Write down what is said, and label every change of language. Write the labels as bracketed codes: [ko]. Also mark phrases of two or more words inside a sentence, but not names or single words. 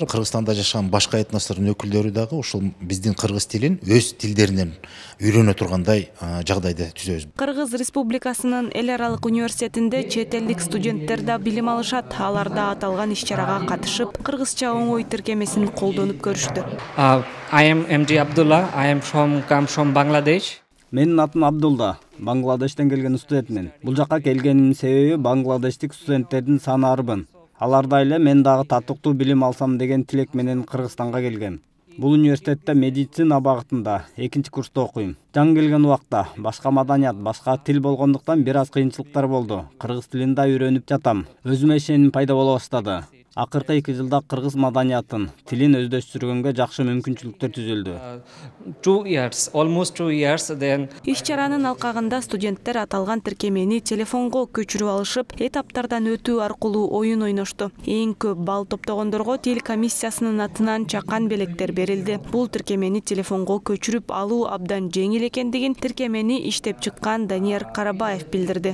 [ky] Кыргызстанда жашаган башка этностордун өкүлдөрү дагы ушул биздин кыргыз тилин өз тилдеринен үйрөнө тургандай жагдайды түзөбүз. Кыргыз Республикасынын эл аралык университетинде чет элдик студенттер да билим алышат. Алар да аталган иш-чарага катышып, кыргызча оңой тиркемесин колдонуп көрүштү. [en] I am MD Abdullah. I am come from Bangladesh. [ky] Менин атым Абдулла. Бангладештен келген студентмин. Бул жакка келгениmin себеби бангладештик студенттердин саны арбын. Алардай эле мен дагы татыктуу билим алсам деген тилек менен Кыргызстанга келгем. Бул университетте медицина багытында 2-чи курста окуйм. Жаңы келген убакта башка маданият, башка тил болгондуктан бир аз кыйынчылыктар болду. Кыргыз тилин да үйрөнүп жатам. Өзүмө ишеним пайда боло баштады. Акыркы 2 жылда кыргыз маданиятын, тилин өздөштүргөнгө жакшы мүмкүнчүлүктөр түзүлдү. [en] 2 years, almost 2 years then. [ky] Иш-чаранын алкагында студенттер аталган тиркемени телефонго көчүрүп алышып, этаптардан өтүү аркылуу оюн ойношту. Эң көп балл топтогондорго тил комиссиясынын атынан чакан белектер берилди. Бул тиркемени телефонго көчүрүп алуу абдан жеңил экендигин тиркемени иштеп чыккан Данияр Карабаев билдирди.